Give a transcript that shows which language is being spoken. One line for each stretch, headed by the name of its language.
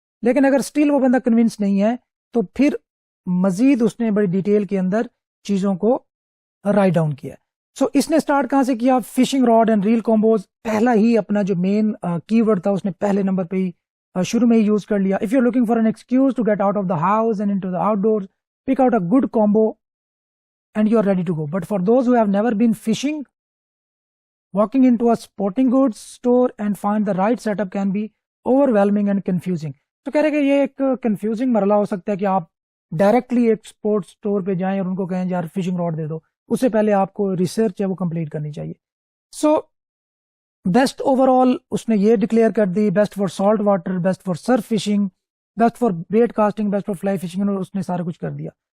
Urdu: لیکن اگر اسٹل وہ بندہ کنونس نہیں ہے تو پھر مزید اس نے بڑی ڈیٹیل کے اندر چیزوں کو رائٹ ڈاؤن کیا. سو اس نے اسٹارٹ کہاں سے کیا, فشنگ راڈ اینڈ ریل کامبوز پہلا ہی اپنا جو مین کی ورڈ تھا اس نے پہلے نمبر پہ ہی شروع میں ہی یوز کر لیا.
English: If you are looking for an excuse to get out of the house and into the outdoors, pick out a good combo and you are ready to go. But for those who have never been fishing, walking into a sporting goods store and find the right setup can be overwhelming and confusing.
Urdu: تو کہہ رہے کہ یہ ایک confusing مرحلہ ہو سکتا ہے کہ آپ ڈائریکٹلی ایک اسپورٹس اسٹور پہ جائیں اور ان کو کہیں یار فشنگ راڈ دے دو, اس سے پہلے آپ کو ریسرچ ہے وہ کمپلیٹ کرنی چاہیے. سو بیسٹ اوور آل اس نے یہ ڈکلیئر کر دی, best for salt water, best for Surf fishing, best for bat casting, best for fly fishing, اور اس نے سارا کچھ کر دیا.